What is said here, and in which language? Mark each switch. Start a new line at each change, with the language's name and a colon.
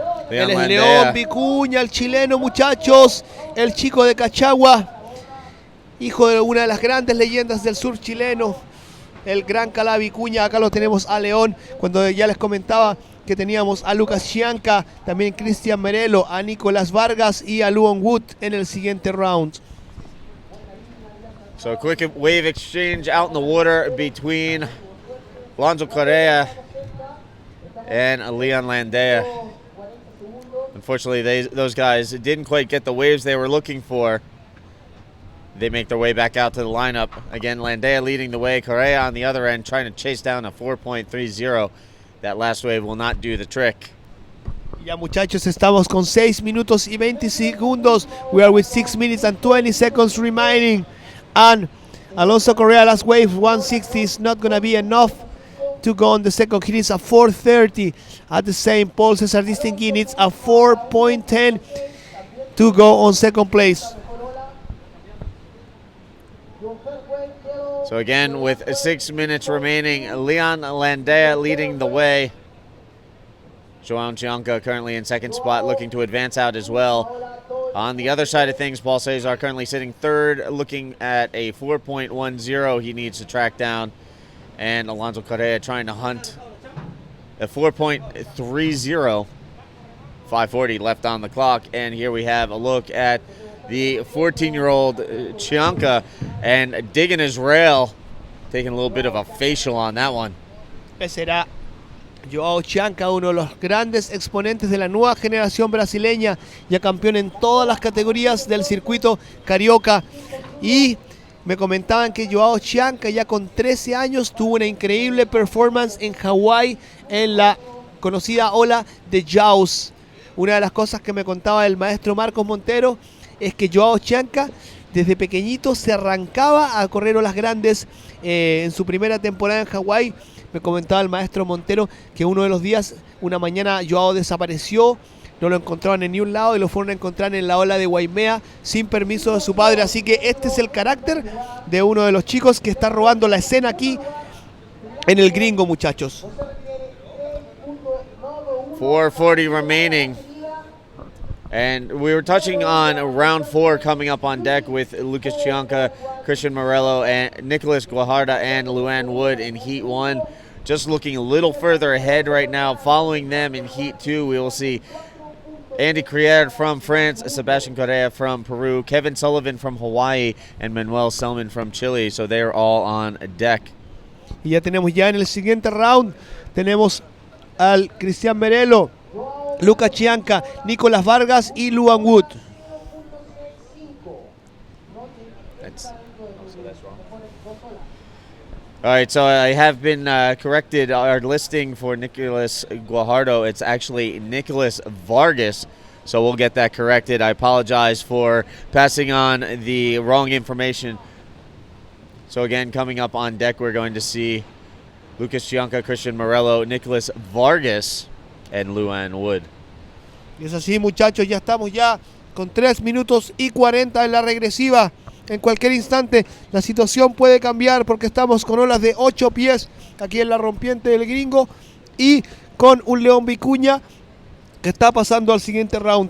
Spanish: Él es León Vicuña, el chileno, muchachos, el chico de Cachagua, hijo de una de las grandes leyendas del sur chileno, el gran Calá Vicuña. Acá lo tenemos a León, cuando ya les comentaba que teníamos a Lucas Chianca, también Cristian Merelo, a Nicolás Vargas y a Luan Wood en el siguiente round.
English: So a quick wave exchange out in the water between Alonso Correa and Leon Landea. Unfortunately, those guys didn't quite get the waves they were looking for. They make their way back out to the lineup. Again, Landea leading the way, Correa on the other end trying to chase down a 4.30. That last wave will not do the trick.
Spanish: Ya, muchachos, estamos con 6 minutos y 20 segundos.
English: We are with 6 minutes and 20 seconds remaining. And Alonso Correa last wave 160 is not going to be enough to go on the second. He needs a 430 at the same. Paul Cesar Distinguin needs a 4.10 to go on second place. So again, with 6 minutes remaining, Leon Landea leading the way. Joao Chianca currently in second spot, looking to advance out as well. On the other side of things, Paul Cesar currently sitting third, looking at a 4.10 he needs to track down. And Alonso Correa trying to hunt a 4.30. 5:40 left on the clock. And here we have a look at the 14-year-old Chianca and digging his rail, taking a little bit of a facial on that one.
Spanish: Ese era Joao Chianca, uno de los grandes exponentes de la nueva generación brasileña, ya campeón en todas las categorías del circuito carioca. Y me comentaban que Joao Chianca ya con 13 años tuvo una increíble performance en Hawái en la conocida ola de Jaws. Una de las cosas que me contaba el maestro Marcos Montero es que Joao Chianca desde pequeñito se arrancaba a correr olas grandes. En su primera temporada en Hawái me comentaba el maestro Montero que uno de los días, una mañana, Joao desapareció, no lo encontraban en ningún lado y lo fueron a encontrar en la ola de Waimea sin permiso de su padre. Así que este es el carácter de uno de los chicos que está robando la escena aquí en el gringo, muchachos.
English: 4:40 remaining. And we were touching on round 4 coming up on deck with Lucas Chianca, Christian Morello, and Nicholas Guajardo and Luan Wood in Heat 1. Just looking a little further ahead right now. Following them in Heat 2, we will see Andy Crier from France, Sebastian Correa from Peru, Kevin Sullivan from Hawaii, and Manuel Selman from Chile. So they're all on deck.
Spanish: Y ya tenemos en el siguiente round, tenemos al Cristian Merelo, Lucas Chianca, Nicolás Vargas y Luan Wood.
English: That's wrong. All right, so I have been corrected. Our listing for Nicholas Guajardo, it's actually Nicholas Vargas. So we'll get that corrected. I apologize for passing on the wrong information. So again, coming up on deck, we're going to see Lucas Chianca, Christian Morello, Nicholas Vargas, and Luan Wood.
Spanish: Y es así, muchachos, ya estamos ya con 3 minutos y 40 en la regresiva. En cualquier instante la situación puede cambiar porque estamos con olas de 8 pies aquí en la rompiente del gringo y con un León Vicuña que está pasando al siguiente round.